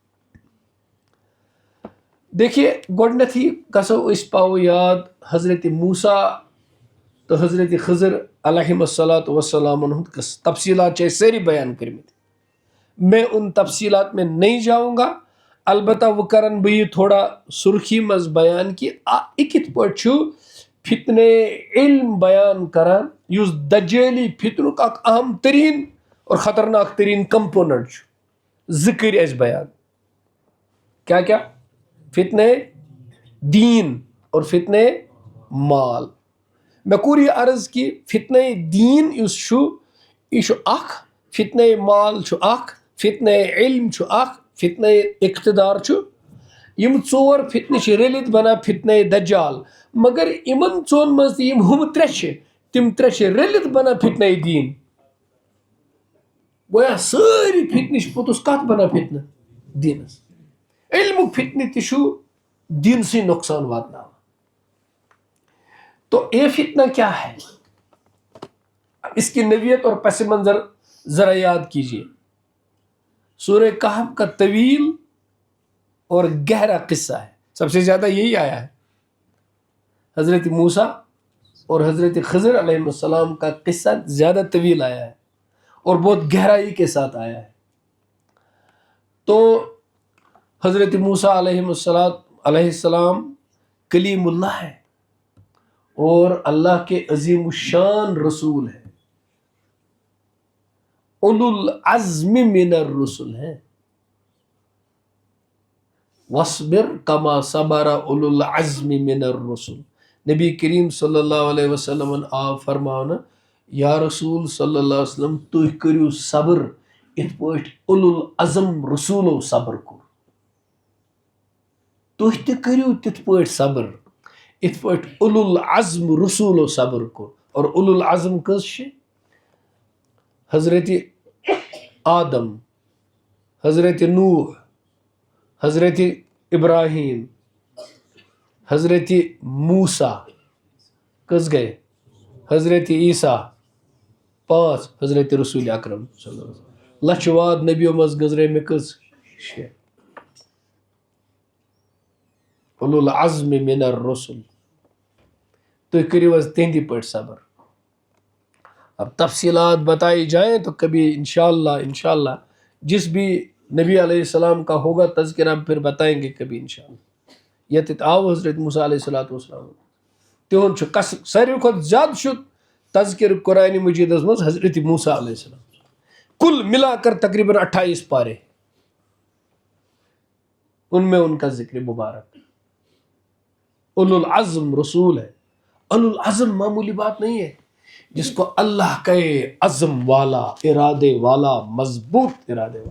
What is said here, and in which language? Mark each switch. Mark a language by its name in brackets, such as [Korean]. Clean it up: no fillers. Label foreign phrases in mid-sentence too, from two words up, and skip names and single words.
[Kashmiri] دیکھیے گۄڈنیتھٕے گژھو أسۍ پاوو یاد حضرت موسیٰ تہٕ حضرت خضر علیہم الصلاۃ وسلامن ہُنٛد قصہٕ. تفصیلات چھِ أسۍ سٲری بیان کٔرمٕتۍ. [Urdu] میں ان تفصیلات میں نہیں جاؤں گا. البتہ وہ [Kashmiri] کرن بہٕ یہِ تھوڑا سرخی منٛز بیان کہِ یہِ کِتھ پٲٹھۍ چھُ فتنے علم بیان کران یُس دجٲلی فتنُک اکھ اہم تریٖن اور خطرناک تریٖن کمپوننٹ چھُ. زٕ کٔرۍ اَسہِ بیان کیٛاہ فتنے دین اور فتنے مال. مےٚ کوٚر یہِ عرض کہِ فتنے دین یُس چھُ یہِ چھُ اکھ, فتنے مال چھُ اکھ, فتنے علم چھُ اکھ, فتنے اقتدار چھُ. یِم ژور فتنہٕ چھِ رٔلِتھ بنان فتنے دجال. مگر یِمن ژۄن منٛز تہِ یِم ہُم ترٛےٚ چھِ تِم ترٛےٚ چھِ رٔلِتھ بنان فتنے دین. گویا سٲری فتنہٕ چھِ پوٚتُس کتھ بنان فتنہٕ دیٖنس. علمُک فتنہٕ تہِ چھُ دیٖنسٕے نۄقصان واتناوان. [Urdu] تو یہ فتنہ کیا ہے, اس کی نوعیت اور پس منظر ذرا یاد کیجیے. سورہ کہف کا طویل اور گہرا قصہ ہے. سب سے زیادہ یہی آیا ہے. حضرت موسیٰ اور حضرت خضر علیہ السلام کا قصہ زیادہ طویل آیا ہے اور بہت گہرائی کے ساتھ آیا ہے. تو حضرت موسیٰ علیہ السلام کلیم اللہ ہے اور اللہ کے عظیم الشان رسول ہیں, [Arabic] اولو العزم من الرسل [Urdu] ہیں. [Arabic] وَاصْبِرْ كَمَا صَبَرَ اولو العزم من الرسل. [Kashmiri] نبی کریم صلی اللہ علیہ وسلم آو فرماونا یا رسول صلی اللہ علیہ وسلم تُہۍ کٔرِو صبر یِتھ پٲٹھۍ اولو العزم رسولو صبر کوٚر. تُہۍ تہِ کٔرِو تِتھ پٲٹھۍ صبر یِتھ پٲٹھۍ اولو العزم رسولو صبر کوٚر. [Urdu] اور اولو العزم کٔژ چھِ؟ حضرت آدم, حضرت نوح, حضرت ابراہیم, حضرت موسیٰ, [Kashmiri] کٔژ گٔے؟ حضرت عیسیٰ, 5, حضرت رسول اکرم صلی اللہ علیہ وسلم. لچھ واد نبیو منٛز گٔنٛزرے مےٚ کٔژ؟ 6. [Arabic] اولو العزم من الرسل. [Kashmiri] تُہۍ کٔرِو حظ تِہنٛدی پٲٹھۍ صبر. [Urdu] اب تفصیلات بتائی جائیں تو کبھی انشاءاللہ جس بھی نبی علیہ السلام کا ہوگا تذکرہ پھر بتائیں گے کبھی انشاءاللہ. [Kashmiri] ییٚتٮ۪تھ آو حضرت موسیٰ علیہ السلام تِہُنٛد چھُ ساروی کھۄتہٕ زیادٕ چھُ تذکر قرآن مجیدس منٛز حضرت موسیٰ علیہ السلام. [Urdu] کل ملا کر تقریباً 28 پارے ان میں ان کا ذکر مبارک. اولو العزم رسول ہے. اولو العزم معمولی بات نہیں ہے, جس کو اللہ کہے عزم والا, ارادے والا, مضبوط ارادے والا.